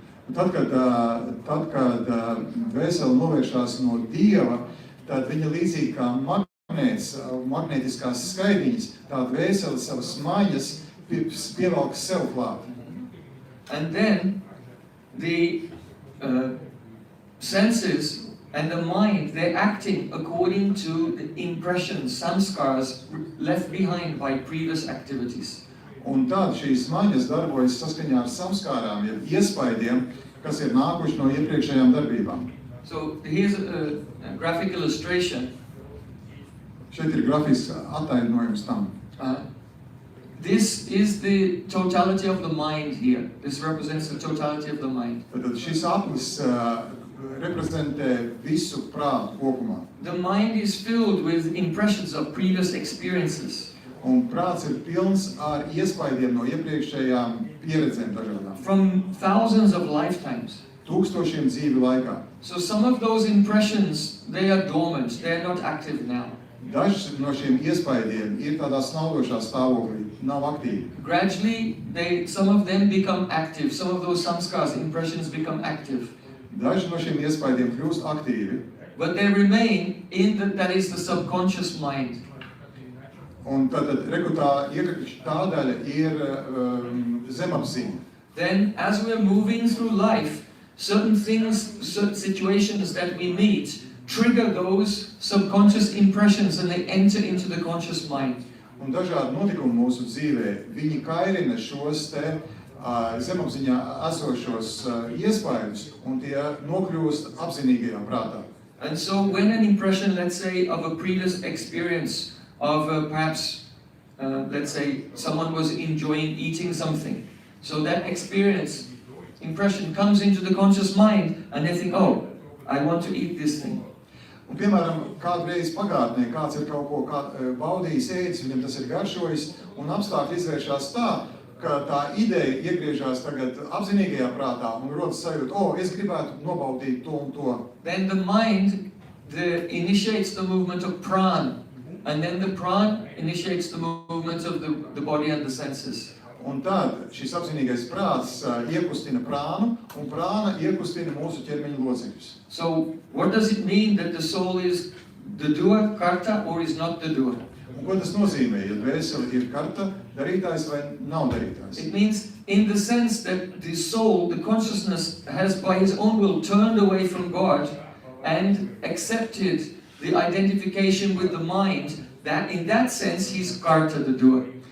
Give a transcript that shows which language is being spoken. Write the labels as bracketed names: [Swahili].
[Latvian] Tad, kad dvēsele novēršās no Dieva, tad viņa līdzīgi kā magnētiskās skaidiņas, tā dvēsele savas maņas pievelk sev klāt. [English] And then the senses and the mind, they're acting according to the impressions, samskars left behind by previous activities. [Latvian] Un tad šīs maņas darbojas saskaņā ar samskārām, jeb iespaidiem, kas ir nākuši no iepriekšējām darbībām. [English] So here's a graphic illustration. [Latvian] Šeit ir grafisks attainojums tam. [English] This is the totality of the mind here. This represents the totality of the mind. [Latvian] Tad šis aplis reprezentē visu prātu kopumā. [English] The mind is filled with impressions of previous experiences. [Latvian] Un prāts ir pilns ar iespaidiem no iepriekšējām pieredzēm dažādām. [English] From thousands of lifetimes. [Latvian] Tūkstošiem dzīvi laikā. [English] So some of those impressions, they are dormant, they are not active now. [Latvian] Dažs no šiem iespaidiem ir tādā snaudošā stāvoklī, nav aktīvi. [English] Gradually, some of them become active. Some of those samskars, impressions become active. [Latvian] Daži no šiem iespaidiem kļūst aktīvi. [English] But they remain in that is the subconscious mind. [Latvian] Un tad tā daļa ir zemapziņa. [English] Then, as we are moving through life, certain things, certain situations that we meet trigger those subconscious impressions and they enter into the conscious mind. [Latvian] Un dažādi notikumi mūsu dzīvē, viņi kairina šos te zemapziņā esošos iespaidus un tie nokļūst apzinīgajā prātā. [English] And so when an impression, let's say, of a previous experience of perhaps, let's say, someone was enjoying eating something. So that impression comes into the conscious mind and they think, oh, I want to eat this thing. [Latvian] Un, piemēram, kādreiz pagātnē kāds ir kaut ko baudījis, ēdis, viņam tas ir garšojis, un apstākļi izvēršās tā, ka tā ideja iegriežās tagad apzinīgajā prātā un rodas sajūta, es gribētu nobaudīt to un to. [English] Then the mind initiates the movement of prana. And then the prana initiates the movement of the body and the senses. [Latvian] Un tad šis apzinīgais prāts iekustina prānu, un prāna iekustina mūsu ķermeņa locekļus. [English] So, what does it mean that the soul is the doer, karta, or is not the doer? [Latvian] Un ko tas nozīmē, ja dvēsele ir karta, darītājs vai nav darītājs? [English] It means in the sense that the soul, the consciousness, has by his own will turned away from God and accepted the identification with the mind, that in that sense he's karta, the doer.